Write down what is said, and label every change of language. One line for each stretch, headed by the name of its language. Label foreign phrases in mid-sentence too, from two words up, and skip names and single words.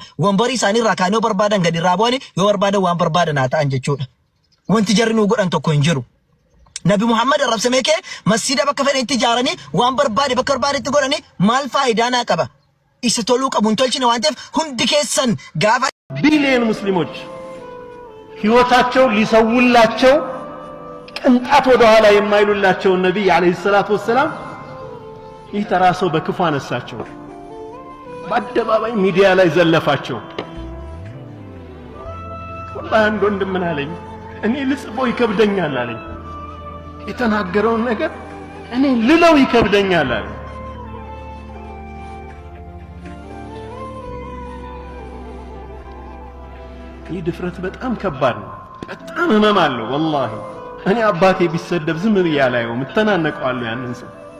Oromo: Wambarii isaanii irraa kaanii yoo barbaadan gadi irraa bu'anii yoo barbaadan waan barbaadan haa ta'an jechuudha. Wanti jarri nuu godhan tokko hin jiru. Nabi Muhammad arrabsamee kee masjiida bakka fedhanitti ijaaranii waan barbaade bakka barbaadetti godhanii maal faayidaa naa qaba? Isa toluu qabu hin tolchine waan ta'eef hundi keessan gaafa
Amharic: ቢሊየን ሙስሊሞች ህይወታቸው ሊሰውላቸው ቅንጣት ወደ ኋላ የማይሉላቸው ነብይ አለይሂ ሰላቱ ወሰለም ይህ ተራሰው በክፉ አነሳቸው በአደባባይ ሚዲያ ላይ ዘለፋቸው ወላሂ አንድ ወንድም ምን አለኝ እኔ ልጽፈው ይከብደኛል አለኝ የተናገረውን ነገር እኔ ልለው ይከብደኛል አለኝ ይህ ድፍረት በጣም ከባድ ነው በጣም ህመም አለው ወላሂ እኔ አባቴ ቢሰደብ ዝም ብዬ አላየውም እተናነቀዋለሁ ያንን ሰው